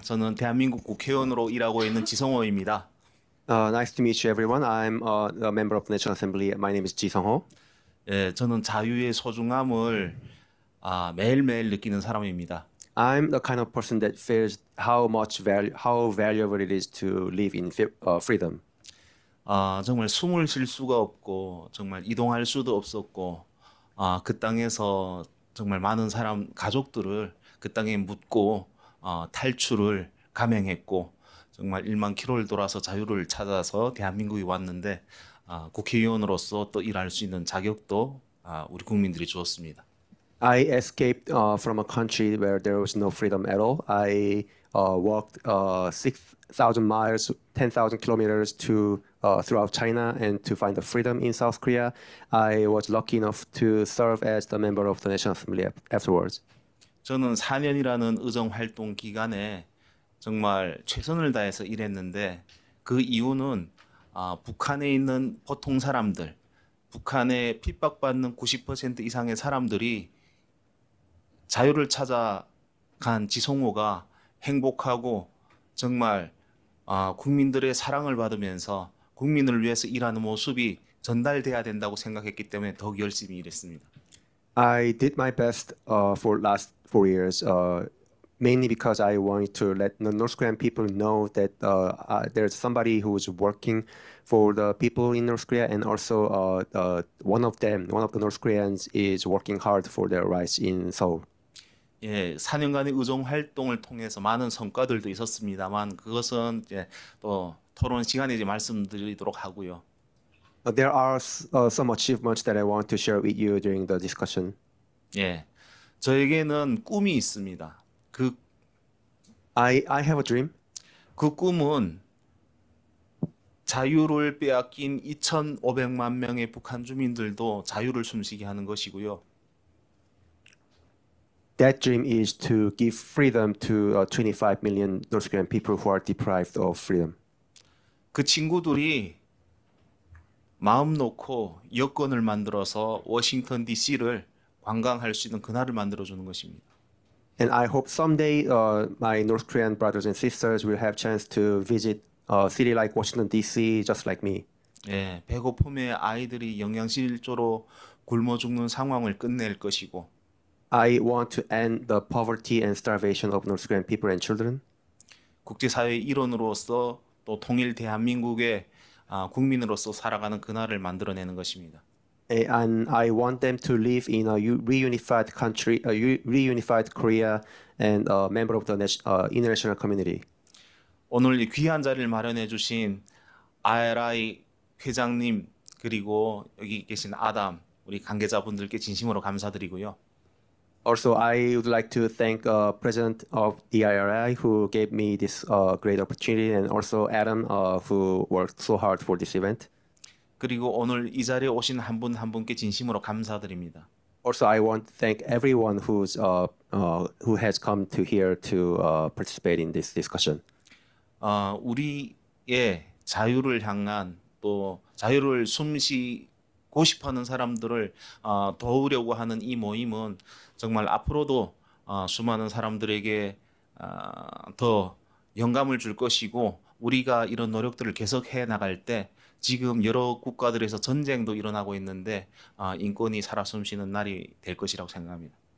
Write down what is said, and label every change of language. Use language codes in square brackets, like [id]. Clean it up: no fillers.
[ko] 저는 대한민국 국회의원으로 일하고 있는 지성호입니다. [en] Nice to meet you, everyone. I'm a member of the National Assembly. My name is Ji-Sung Ho. [ko] 예, 저는 자유의 소중함을 매일매일 느끼는 사람입니다. [en] I'm the kind of person that feels how valuable it is to live in freedom. [ko] 정말 숨을 쉴 수가 없고 정말 이동할 수도 없었고 그 땅에서 정말 많은 가족들을 그 땅에 묻고 탈출을 감행했고 정말 1만 킬로를 돌아서 자유를 찾아서 대한민국에 왔는데 국회의원으로서 또 일할 수 있는 자격도 우리 국민들이 주었습니다. [en] I escaped from a country where there was no freedom at all. I walked 6,000 miles, 10,000 kilometers throughout China and to find the freedom in South Korea. I was lucky enough to serve as the member of the National Assembly afterwards. [ko] 저는 4년이라는 의정 활동 기간에 정말 최선을 다해서 일했는데 그 이유는 북한에 있는 보통 사람들, 북한에 핍박받는 90% 이상의 사람들이 자유를 찾아간 지성호가 행복하고 정말 국민들의 사랑을 받으면서 국민을 위해서 일하는 모습이 전달돼야 된다고 생각했기 때문에 더욱 열심히 일했습니다. [en] I did my best for last 4 years, mainly because I wanted to let the North Korean people know that there's somebody who is working for the people in North Korea, and also one of the North Koreans is working hard for their rights in Seoul. [ko] 예, 4년간의 의정 활동을 통해서 많은 성과들도 있었습니다만 그것은 이제 또 토론 시간에 이제 말씀드리도록 하고요. [en] There are some achievements that I want to share with you during the discussion. [ko] 예, 저에게는 꿈이 있습니다. 그 [en] I have a dream. [ko] 그 꿈은 자유를 빼앗긴 2,500만 명의 북한 주민들도 자유를 숨쉬게 하는 것이고요. [en] That dream is to give freedom to 25 million North Korean people who are deprived of freedom. [ko] 그 친구들이 마음 놓고 여권을 만들어서 워싱턴 DC를 관광할 수 있는 그날을 만들어 주는 것입니다. [en] And I hope someday my North Korean brothers and sisters will have chance to visit a city like Washington D.C. just like me. [ko] 예, 배고픔에 아이들이 영양실조로 굶어 죽는 상황을 끝낼 것이고 [en] I want to end the poverty and starvation of North Korean people and children. [ko] 국제사회의 일원으로서 또 통일 대한민국의 국민으로서 살아가는 그날을 만들어내는 것입니다. [en] And I want them to live in a reunified country, reunified Korea, and a member of the international community. [ko] 오늘 이 귀한 자리를 마련해 주신 IRI 회장님 그리고 여기 계신 아담 우리 관계자분들께 진심으로 감사드리고요. [en] Also, I would like to thank President of the IRI who gave me this great opportunity, and also Adam who worked so hard for this event. [ko] 그리고 오늘 이 자리에 오신 한 분 한 분께 진심으로 감사드립니다. [en] Also, I want to thank everyone who has come to here to participate in this discussion. [ko] 우리의 자유를 향한 또 자유를 숨쉬고 싶어하는 사람들을 도우려고 하는 이 모임은 정말 앞으로도 수많은 사람들에게 더 영감을 줄 것이고 우리가 이런 노력들을 계속해 나갈 때 지금 여러 국가들에서 전쟁도 일어나고 있는데 인권이 살아 숨쉬는 날이 될 것이라고 생각합니다.